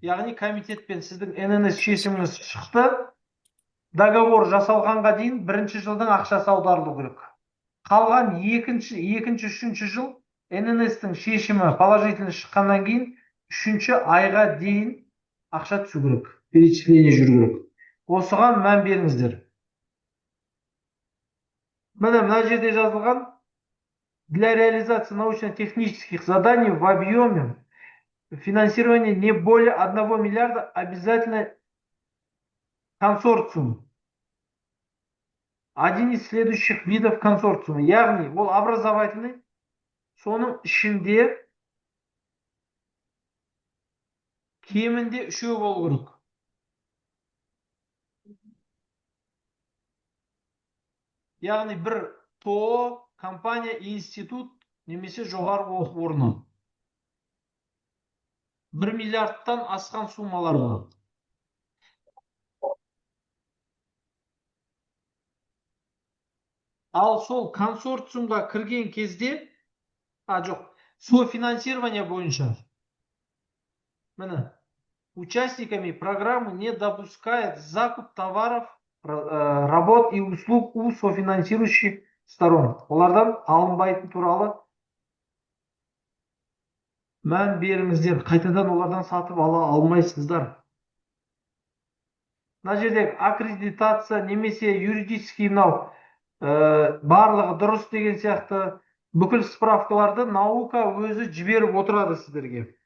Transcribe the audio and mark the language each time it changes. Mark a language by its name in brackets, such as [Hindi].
[Kazakh] Яғни комитетпен сіздің ННС шешіміңіз шықты, договор жасалғанға дейін бірінші жылдың ақшасы аударылу керек. Қалған екінші, үшінші жыл ННС-тің шешімі положительный шыққаннан кейін 3-ші айға дейін ақша түсу керек, перечисление жүру керек. Осыған мән беріңіздер. Мына жерде жазылған: [Russian] для реализации научно-технических заданий в объеме финансирования не более 1 миллиарда обязательно консорциум. Один из следующих видов консорциума. [Kazakh] Яғни, ол образовательный, соның ішінде кемінде 3 болу керек. яғни бір ТО, компания, институт немесе жоғарғы оқу орны. 1 миллиардтан асқан суммалар болады. Ал сол консорциумға кірген кезде, жоқ, софинансирование бойынша. [Russian] Міне, участниками программы не допускает закуп товаров, работ и услуг у софинансирующих сторон. [Kazakh] Олардан алынбайтын туралы мән беріңіздер. Қайтадан олардан сатып ала алмайсыздар. Мына жерде аккредитация немесе юридический барлығы дұрыс деген сияқты бүкіл справкаларды наука өзі жіберіп отырады сіздерге.